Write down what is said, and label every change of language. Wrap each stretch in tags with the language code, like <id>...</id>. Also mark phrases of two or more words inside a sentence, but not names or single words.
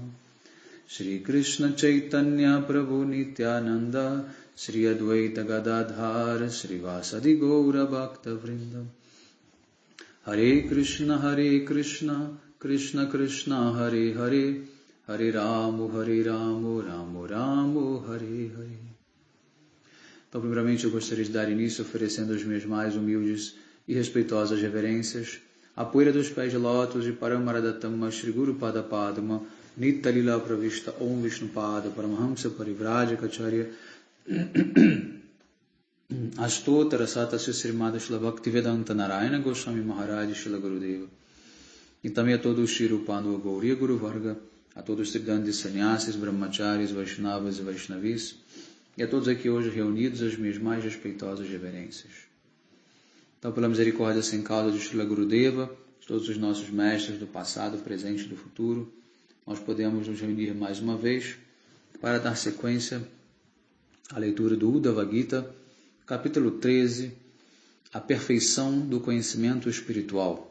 <sa>Shri Krishna Chaitanya Prabhu Nityananda Shri Advaita Gadadhar Shri Vasadi Gaura Bhakta Vrinda. Hare Krishna Krishna Krishna Hare Hare Hare Ramo Ramo Ramo Hare Hare.</sa> <pt>Então, primeiramente, eu gostaria de dar início oferecendo as minhas mais humildes e respeitosas reverências à poeira dos pés de lótus de</pt> <sa>Paramaradatamma Shri Guru Pada Padma Nitya Lila Pravishta Om Vishnu Pada Paramahamsa Parivrajacacharya Astotara Satasya Srimada Shila Bhaktivedanta Narayana Goswami Maharaj Shila Gurudeva.</sa> <pt>E também a todos os</pt> <sa>Shri Rupanu Gauriya Guru Varga,</sa> <pt>a todos os Tridandis Sannyasis, Brahmacharis, Vaishnavas e Vaishnavis, e a todos aqui hoje reunidos as minhas mais respeitosas reverências. Então, pela misericórdia sem causa de Srila Gurudeva, de todos os nossos mestres do passado, presente e do futuro, nós podemos nos reunir mais uma vez para dar sequência à leitura do Uddhava Gita, capítulo 13, a perfeição do conhecimento espiritual.</pt>